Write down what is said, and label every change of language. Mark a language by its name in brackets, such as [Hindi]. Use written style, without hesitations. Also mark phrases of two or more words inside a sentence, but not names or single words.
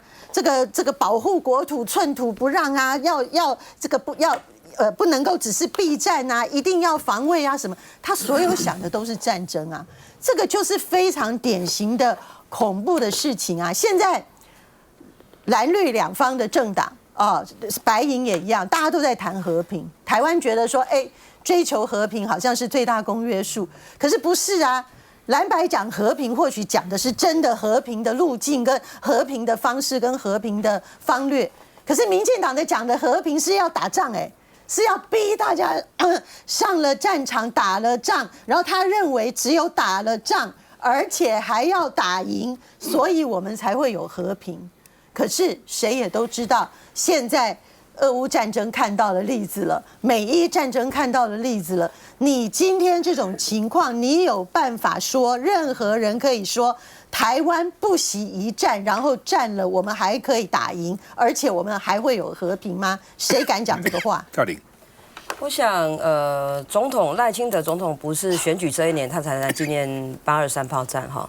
[Chinese] 這個保護國土寸土不讓啊，要這個不能夠只是避戰啊，一定要防衛啊什麼，他所有想的都是戰爭啊，這個就是非常典型的恐怖的事情啊。現在藍綠兩方的政黨白營也一樣，大家都在談和平。台灣覺得說，追求和平好像是最大公約數，可是不是啊。藍白講和平，或許講的是真的和平的路徑、跟和平的方式、跟和平的方略。可是民進黨的講的和平是要打仗，是要逼大家上了戰場打了仗，然後他認為只有打了仗，而且還要打贏，所以我們才會有和平。可是誰也都知道，現在俄烏戰爭看到的例子了，美伊戰爭看到的例子了。你今天這種情況，你有辦法說任何人可以說台灣不惜一戰，然後戰了我們還可以打贏，而且我們還會有和平嗎？誰敢講這個話？趙玲，我想，總統賴清德總統不是選舉這一年他才來紀念823炮戰哈。